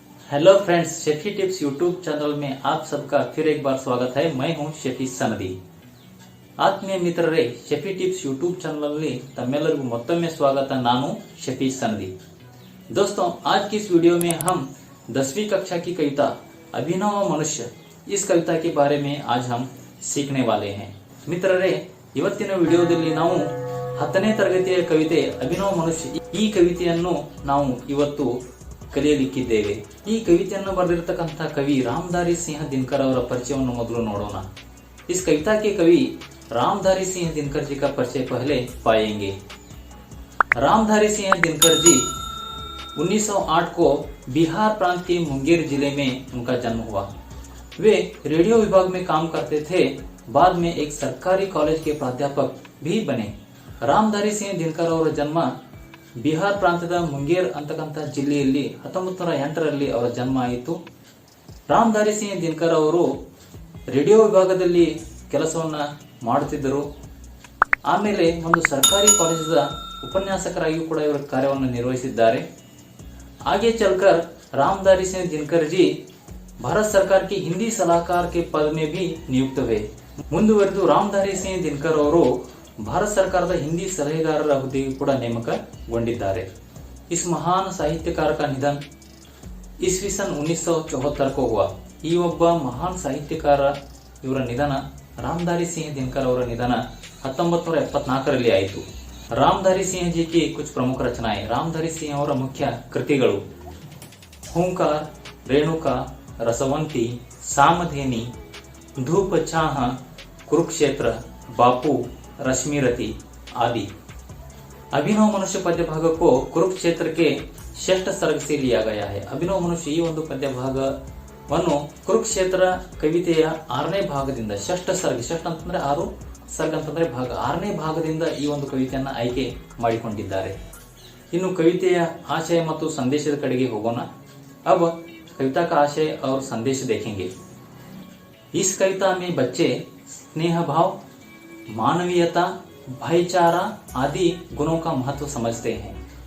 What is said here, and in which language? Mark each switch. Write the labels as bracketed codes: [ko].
[hi] Hello friends, शेफी tips YouTube channel में आप सबका फिर एक बार स्वागत है। मैं हूं शेफी सनदी। [kn] ಆತ್ಮೀಯ ಮಿತ್ರರೇ, ಶೆಫಿ ಟಿಪ್ಸ್ यूट्यूब ಚಾನಲ್ तमेलरिಗೂ ಮತ್ತೊಮ್ಮೆ स्वागत। ನಾನು [hi] शेफी सनदी। दोस्तों, आज की इस वीडियो में हम 10वीं कक्षा की कविता अभिनव मनुष्य इस कविता के बारे में आज हम सीखने वाले हैं। [kn] ಮಿತ್ರರೇ, ಇವತ್ತಿನ ವಿಡಿಯೋದಲ್ಲಿ ನಾವು 10ನೇ ತರಗತಿಯ ಕವಿತೆ ಅಭಿನವ ಮನುಷ್ಯ ಈ ಕವಿತೆಯನ್ನು ನಾವು ಇವತ್ತು ಕಲಿಯಲಿಕ್ಕಿದ್ದೇವೆ। ಈ ಕವಿತೆಯನ್ನು ಬರೆದಿರತಕ್ಕಂತಹ ಕವಿ ರಾಮಧಾರಿ ಸಿಂಹ ದಿನಕರ್ ಅವರ ಪರಿಚಯವನ್ನು ಮೊದಲು ನೋಡೋಣ। [hi] इस कविता के कवि रामधारी सिंह दिनकर जी का परिचय पहले पाएंगे। रामधारी सिंह दिनकर जी 1908 को बिहार प्रांत के मुंगेर जिले में उनका जन्म हुआ। वे रेडियो विभाग में काम करते थे। बाद में एक सरकारी कॉलेज के प्राध्यापक भी बने। [kn] रामधारी सिंह दिनकर ಅವರ ಜನ್ಮ ಬಿಹಾರ್ ಪ್ರಾಂತ್ಯದ ಮುಂಗೇರ್ ಅಂತಕ್ಕಂಥ ಜಿಲ್ಲೆಯಲ್ಲಿ 1908ರಲ್ಲಿ ಅವರ ಜನ್ಮ ಆಯಿತು। ರಾಮಧಾರಿ ಸಿಂಹ ದಿನಕರ್ ಅವರು ರೇಡಿಯೋ ವಿಭಾಗದಲ್ಲಿ ಕೆಲಸವನ್ನ ಮಾಡುತ್ತಿದ್ದರು। ಆಮೇಲೆ ಒಂದು ಸರ್ಕಾರಿ ಕಾಲೇಜದ ಉಪನ್ಯಾಸಕರಾಗಿಯೂ ಕೂಡ ಇವರು ಕಾರ್ಯವನ್ನು ನಿರ್ವಹಿಸಿದ್ದಾರೆ। [hi] आगे चलकर रामधारी सिंह दिनकर जी भारत सरकार की हिंदी सलाहकार के पद में भी नियुक्त हुए। [kn] ಮುಂದುವರೆದು ರಾಮಧಾರಿ ಸಿಂಹ ದಿನಕರ್ ಅವರು ಭಾರತ ಸರ್ಕಾರದ ಹಿಂದಿ ಸಲಹೆಗಾರರ ಹುದ್ದೆಗೆ ಕೂಡ ನೇಮಕಗೊಂಡಿದ್ದಾರೆ। [hi] इस महान साहित्यकार का निधन ईस्वी सन 1974 को हुआ। [kn] ಈ ಒಬ್ಬ ಮಹಾನ್ ಸಾಹಿತ್ಯಕಾರ ಇವರ ನಿಧನ ರಾಮಧಾರಿ ಸಿಂಹ ದಿನಕರ್ ಅವರ ನಿಧನ 1974ರಲ್ಲಿ ಆಯಿತು। [hi] रामधारी सिंह जी की कुछ प्रमुख रचनाएं। रामधारी सिंह [kn] ಅವರ ಮುಖ್ಯ ಕೃತಿಗಳು [hi] हुंकार, रेणुका, रसवंती, सामधेनी, धूप छाह, कुरुक्षेत्र, बापू, रश्मिरती आदि। अभिनव मनुष्य पद्य भाग को कुरुक्षेत्र के षष्ठ सर्ग से लिया गया है। [kn] अभिनव मनुष्य ಈ ಒಂದು ಪದ್ಯ ಭಾಗವನ್ನು ಕುರುಕ್ಷೇತ್ರ ಕವಿತೆಯ 6ನೇ ಭಾಗದಿಂದ ಷಷ್ಠ ಸರ್ಗ, ಷಷ್ಠ ಅಂತಂದ್ರೆ 6, ಸರ್ಗ ಅಂತಂದ್ರೆ ಭಾಗ, 6ನೇ ಭಾಗದಿಂದ ಈ ಒಂದು ಕವಿತೆಯನ್ನ ಆಯ್ಕೆ ಮಾಡಿಕೊಂಡಿದ್ದಾರೆ। ಇನ್ನು ಕವಿತೆಯ ಆಶಯ ಮತ್ತು ಸಂದೇಶದ ಕಡೆಗೆ ಹೋಗೋಣ। [hi] अब कविता का आशय और संदेश देखेंगे। इस कविता में बच्चे स्नेह भाव, मानवीयता, भाईचारा आदि गुणों का महत्व समझते हैं।